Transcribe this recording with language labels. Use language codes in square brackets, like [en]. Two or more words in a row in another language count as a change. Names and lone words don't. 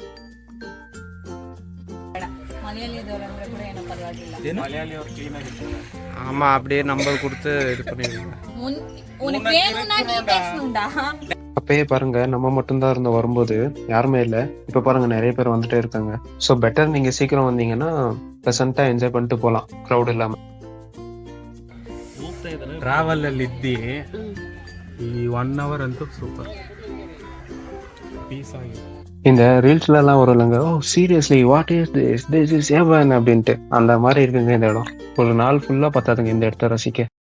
[ta] ஆமா, அப்படியே நம்பர் கொடுத்து இது பண்ணிடுங்க. அப்பயே பாருங்க, நம்ம மட்டும்தான் இருந்தோம் வரும்போது, யாருமே இல்ல. இப்ப பாருங்க நிறைய பேர் வந்துட்டே இருக்காங்க. [en] so better [ta] நீங்க சீக்கிரம் வந்தீங்கன்னா [en] pleasanta enjoy [ta] பண்ணிட்டு போகலாம், க்ரௌட் இல்லாம. [kn] ಟ್ರಾವೆಲ್ ಅಲ್ಲಿ ಇದ್ದಿ ಈ 1 hour ಅಂತೂ [en] super peace [kn] ಆಗಿದೆ. [ta] இந்த ரீல்ஸ்ல எல்லாம் வரும்லங்க, [en] oh seriously what is this is heaven [ta] அப்படின்ட்டு. அந்த மாதிரி இருக்குங்க இந்த இடம். ஒரு நாள் ஃபுல்லா பத்தாதுங்க இந்த இடத்த ரசிக்க.